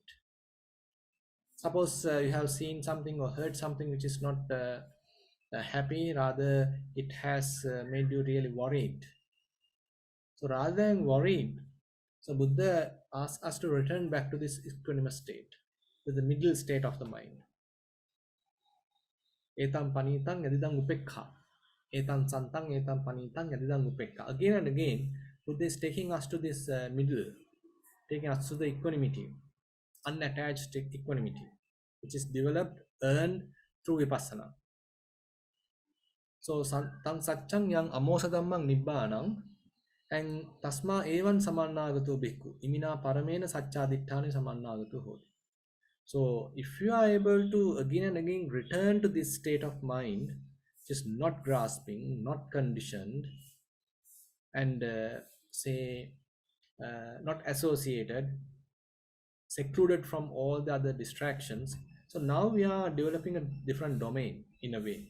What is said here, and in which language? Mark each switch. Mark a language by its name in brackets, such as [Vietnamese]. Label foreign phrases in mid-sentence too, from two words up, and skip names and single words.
[English] Suppose you have seen something or heard something which is not happy, rather it has made you really worried. So rather than worried, so Buddha asks us to return back to this equanimous state, to the middle state of the mind. [Pali] Etam panitang yadidang upekha. Etam santang etam panitang yadidang upekha. [English] Again and again, Buddha is taking us to this middle, taking us to the equanimity, unattached equanimity, which is developed, earned through vipassana. [Pali] So tang satchang yang amosadamang nibbanang, and tasma evan samannagato bhikkhu imina paramena saccadittani samannagato hoti. [English] So if you are able to again and again return to this state of mind, just not grasping, not conditioned, and say not associated, secluded from all the other distractions, so now we are developing a different domain in a way.